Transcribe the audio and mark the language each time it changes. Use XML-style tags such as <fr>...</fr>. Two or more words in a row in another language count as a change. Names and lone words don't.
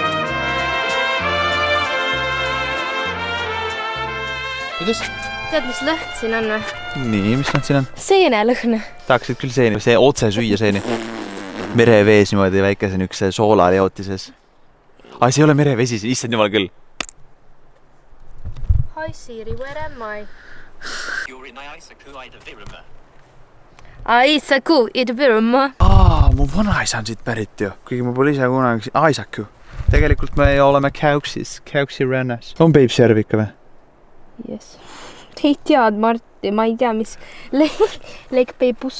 <et>Kuidas? Tead, mis lõhn siin on või? Nii, mis lõhn siin on? Seenelõhn. Tahaksid küll seeni, see otse süüa seeni. Merevees niimoodi väikese nükse soolaleotises. See ei ole merevesi, issand jumal küll.</et> <en>Hi Siri, where am I? You're in Aisaku, Ida-Virumaa.</en> <et>Aisaku, Ida-Virumaa. Mu vanaisa on siit pärit ju. Kuigi ma pole ise kunagi Aisaku. Tegelikult me oleme Kauksi rannas. On Peipsjärv ikka või? Yes. Ei tead, Mart. ja ma ei tea, mis Peipus.</et>